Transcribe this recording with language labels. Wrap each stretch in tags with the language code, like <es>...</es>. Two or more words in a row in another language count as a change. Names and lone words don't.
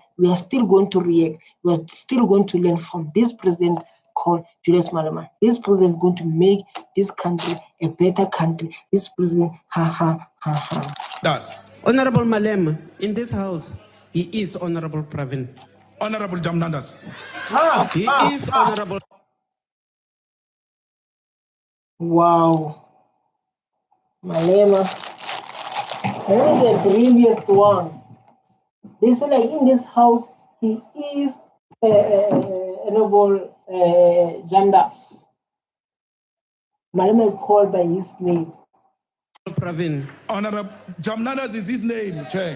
<en>We are still going to react. We are still going to learn from this president called Julius Malema. This president is going to make this country a better country. This president, Does. Honorable Malema, in this house, he is Honorable Pravin. Honorable Jamnandas. He is Honorable. Wow. Malema. Malema is the brilliant one. They say, like, in this house, he is Honorable Jandas. Malema is called by his name. Pravin. Honorable Jamnadas is his name, Chair.</en>